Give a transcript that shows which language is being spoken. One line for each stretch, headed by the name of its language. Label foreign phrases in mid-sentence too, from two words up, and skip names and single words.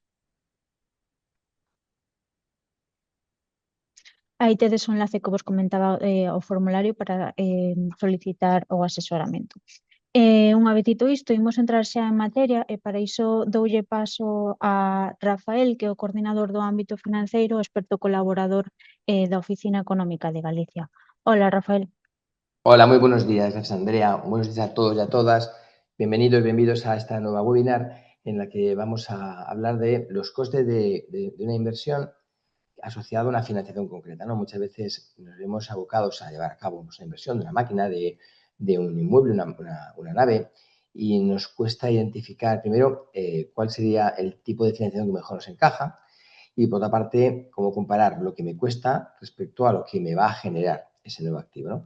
Galician: Aí tedes o enlace que vos comentaba ao formulario para solicitar o asesoramento. Unha vez dito isto, imos entrar xa en materia e para iso doulle paso a Rafael, que é o coordinador do ámbito financeiro, experto colaborador da Oficina Económica de Galicia.
Spanish: Hola, Rafael. Hola, muy buenos días, gracias Andrea. Buenos días a todos y a todas. Bienvenidos y bienvenidos a esta nueva webinar en la que vamos a hablar de los costes de una inversión asociada a una financiación concreta, ¿no? Muchas veces nos vemos abocados a llevar a cabo una inversión de una máquina, de un inmueble, una nave, y nos cuesta identificar primero cuál sería el tipo de financiación que mejor nos encaja y, por otra parte, cómo comparar lo que me cuesta respecto a lo que me va a generar ese nuevo activo, ¿no?